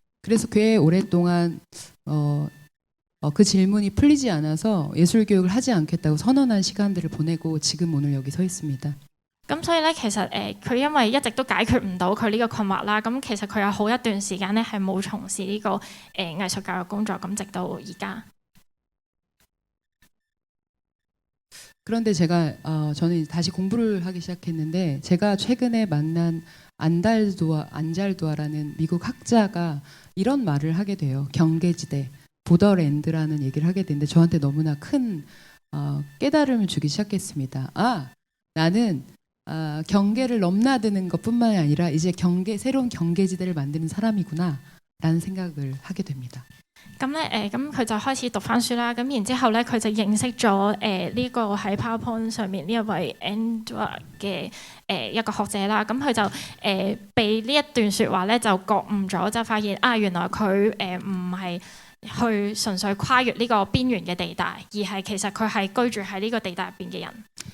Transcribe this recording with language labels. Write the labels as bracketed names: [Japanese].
[Korean] 그래서 꽤 오랫동안 그 질문이 풀리지 않아서 예술 교육을 하지 않겠다고 선언한 시간들을 보내고 지금 오늘 여기 서 있습니다. [Cantonese] 咁所以咧，其實佢因為一直都解決唔到佢呢個困惑啦，咁其實佢有好一段時間咧係冇從事呢、個藝術教育工作，咁直到而家。 [Korean] 그런데 제가 저는 다시 공부를 하기 시작했는데 제가 최근에 만난 안잘두아라는 미국 학자가 이런 말을 하게 돼요. 경계지대, 보더랜드라는 얘기를 하게 되는데 저한테 너무나 큰 깨달음을 주기 시작했습니다. 나는 경계를 넘나드는 것뿐만이 아니라 이제 새로운 경계지대를 만드는 사람이구나라는 생각을 하게 됩니다. [Cantonese] 咁咧咁佢就開始讀翻書啦，咁然之後咧，佢就認識咗呢個喺 PowerPoint 上面呢一位 Andrew 嘅一個學者啦，咁佢就被呢一段説話咧就覺悟咗，就發現原來佢唔係去純粹跨越呢個邊緣嘅地帶，而係其實佢係居住喺呢個地帶入邊嘅人。